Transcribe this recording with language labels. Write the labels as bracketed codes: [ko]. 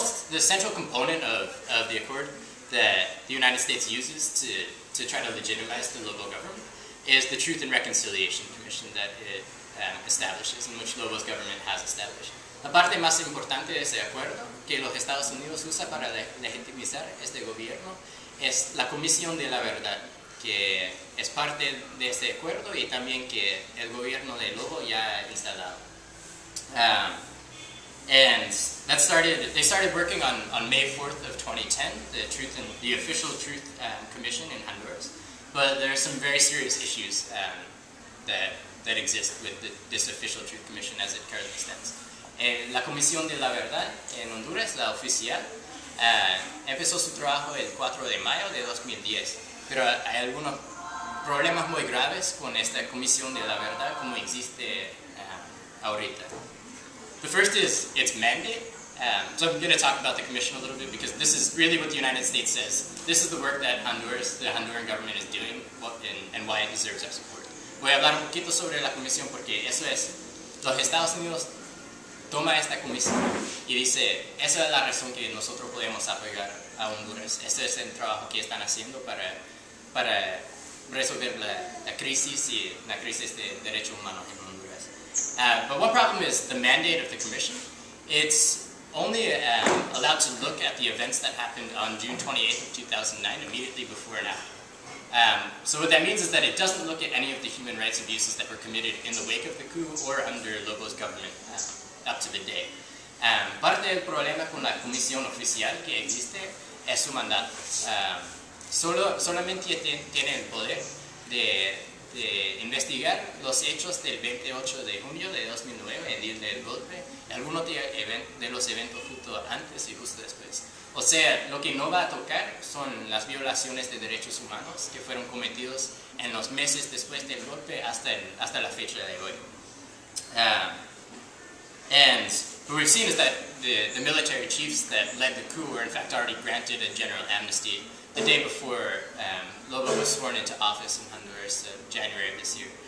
[en] The central component of the accord that the United States uses to try to legitimize the Lobo government is the Truth and Reconciliation Commission that it establishes, in which Lobo's government has established. [es] La parte más importante de ese acuerdo que los Estados Unidos usa para legitimizar este gobierno es la Comisión de la Verdad, que es parte de este acuerdo y también que el gobierno de Lobo ya ha instalado. [en] And they started working on May 4th of 2010, the official Truth Commission in Honduras. But there are some very serious issues that exist with this official Truth Commission as it currently stands. [es] La Comisión de la Verdad en Honduras, la oficial, empezó su trabajo el 4 de mayo de 2010. Pero hay algunos problemas muy graves con esta Comisión de la Verdad como existe ahorita. [en] The first is its mandate. So I'm going to talk about the Commission a little bit because this is really what the United States says. This is the work that the Honduran government is doing and why it deserves our support. [es] Voy a hablar un poquito sobre la Comisión porque eso es, los Estados Unidos toma esta comisión y dice, esa es la razón que nosotros podemos apoyar a Honduras. Este es el trabajo que están haciendo para resolver la crisis y la crisis de derechos humanos en Honduras. [en] But one problem is the mandate of the commission. It's only allowed to look at the events that happened on June 28th of 2009, immediately before and after. So what that means is that it doesn't look at any of the human rights abuses that were committed in the wake of the coup or under Lobo's government up to the day. [es] Parte del problema con la comisión oficial que existe es su mandato. Solamente tiene el poder de investigar los hechos del 28 de junio de 2009, el día del golpe, y algunos de los eventos justo antes y justo después. O sea, lo que no va a tocar son las violaciones de derechos humanos que fueron cometidos en los meses después del golpe hasta la fecha de hoy. [en] And what we've seen is that the military chiefs that led the coup were in fact already granted a general amnesty the day before Lobo was sworn into office in Honduras in January of this year.